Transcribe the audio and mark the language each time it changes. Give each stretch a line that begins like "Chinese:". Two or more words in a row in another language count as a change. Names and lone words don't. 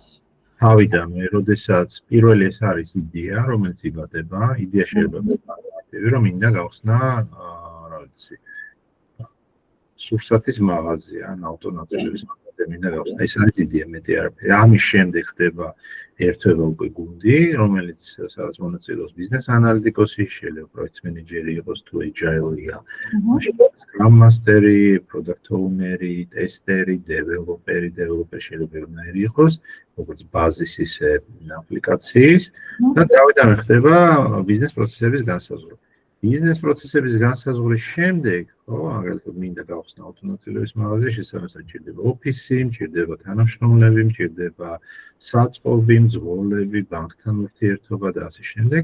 Georgian: თავიდანვე, როდესაც პირველი ეს არის იდეა, რომელიც იბადება, იდეა შეიძლება მარტივი, რომ მინდა გავხსნა, რა ვიცი, სურსათის მაღაზია, ან ავტონაწილების მაღაზია მინდა გავხსნა. ეს არის იდეა, მეტი არაფერი. ამის შემდეგ ხდება ერთვება უკვე გუნდი, რომელიც სადაც მონაწილეობს ბიზნეს ანალიტიკოსი, შეიძლება პროექტ მენეჯერი იყოს თუ agile-ია,
English: scrum master-
Georgian: ი,
English: product owner-
Georgian: ი, tester-ი, developer-ი შეიძლება ერთნაირი იყოს, როგორც ბაზის ისე აპლიკაციის და თავიდან ხდება ბიზნეს პროცესების განსაზღვრა. ბიზნეს პროცესების განსაზღვრის შემდეგ, ხო, მაგალითად მინდა გავხსნა ავტონაწილების მაღაზია, შესაბამისად ჭირდება ოფისი, ჭირდება თანამშრომლები, ჭირდება საწყობი, მძღოლები, ბანკთან ურთიერთობა და ასე შემდეგ.